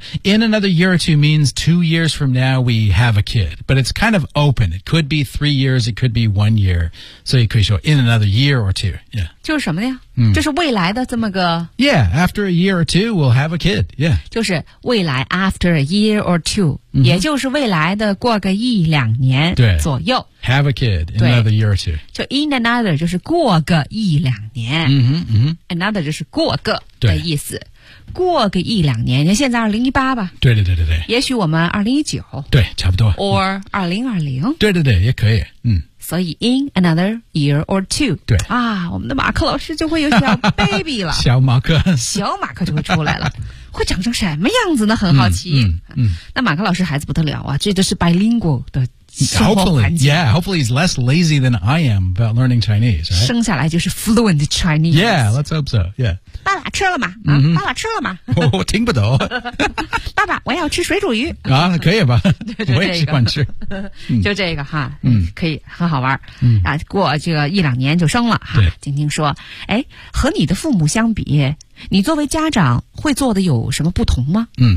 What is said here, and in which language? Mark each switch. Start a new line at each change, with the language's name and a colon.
English: Yeah, in another year or two means 2 years from now we have a kid but it's kind of open it could be 3 years it could be 1 year
Chinese: 所以可以说
English: in another year or two、
Chinese: 就是什么呢就是未来的这么个
English: Yeah, after a year or two, we'll have a kid, yeah.
Chinese: 就是未来
English: after a year or two,、
Chinese: 也就是未来的过个一两年左右。
English: Have a kid in another year or two.
Chinese: 就
English: in another
Chinese: 就是过个一两年。 Another 就是过个的意思。过个一两年你现在2018吧。对。也许我们2019。对差不多。
English: Or 2020。
Chinese: 对也可以。所以
English: in another year or two
Chinese: 对啊我们的马克老师就会有小 baby 了小马克就会出来了会长成什么样子呢很好奇 那马克老师孩子不得了啊这就是 bilingual 的
English: Hopefully he's less lazy than I am about learning Chinese,、right?
Chinese: 生下来就是
English: fluent Chinese. Yeah, let's hope so, yeah.
Chinese: 爸爸吃了吗、爸爸吃了吗我、听不懂。爸爸我要吃水煮鱼。啊可以吧对我也喜欢吃。就这个哈可以很好玩。啊过这个一两年就生了哈晶晶说哎和你的父母相比你作为家长会做的有什么不同吗